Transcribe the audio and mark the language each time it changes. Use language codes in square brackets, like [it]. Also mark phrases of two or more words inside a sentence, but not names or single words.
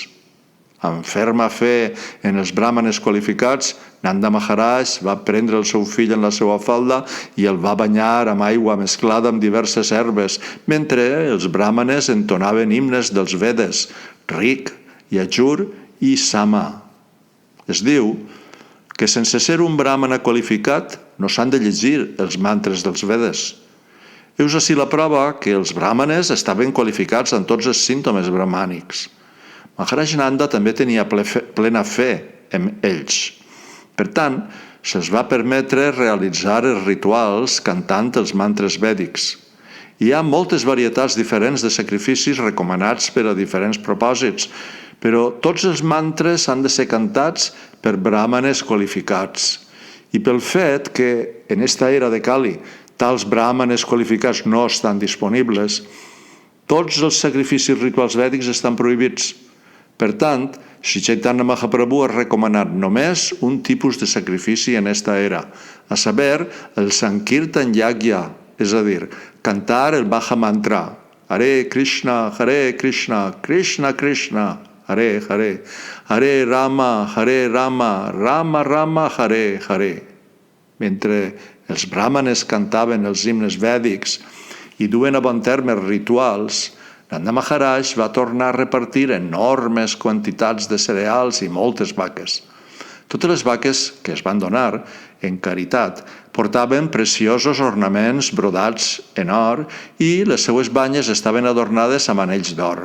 [ca] Amb ferma fe en els bràhmanes qualificats, Nanda Maharaj va prendre el seu fill en la seva falda i el va banyar amb aigua mesclada amb diverses herbes, mentre els bràhmanes entonaven himnes dels Vedes, Rig, Yajur i Sama. Es diu que sense ser un bràhmana qualificat no s'han de llegir els mantres dels Vedes. Heus ací la prova que els bràhmanes estaven qualificats en tots els símptomes brahmànics. Maharaj Nanda també tenia plena fe en ells. Per tant, se'ls va permetre realitzar els rituals cantant els mantres vèdics. Hi ha moltes varietats diferents de sacrificis recomanats per a diferents propòsits, però tots els mantres han de ser cantats per bràhmanes qualificats. I pel fet que en esta era de Kali tals bràhmanes qualificats no estan disponibles, tots els sacrificis rituals vèdics estan prohibits. Per tant, Sri Chaitanya Mahaprabhu ha recomanat només un tipus de sacrifici en esta era, a saber, el [sa] Sankirtan Yagya, [ca] és a dir, cantar el Maha Mantra, [sa] Hare Krishna, Krishna Krishna, Hare Hare, Hare Rama, Rama Rama, Hare Hare. [ca] Mentre els bràhmanes cantaven els himnes vèdics i duen a bon terme rituals, Nanda Maharaj va tornar a repartir enormes quantitats de cereals i moltes vaques. Totes les vaques que es van donar, en caritat, portaven preciosos ornaments brodats en or i les seues banyes estaven adornades amb anells d'or.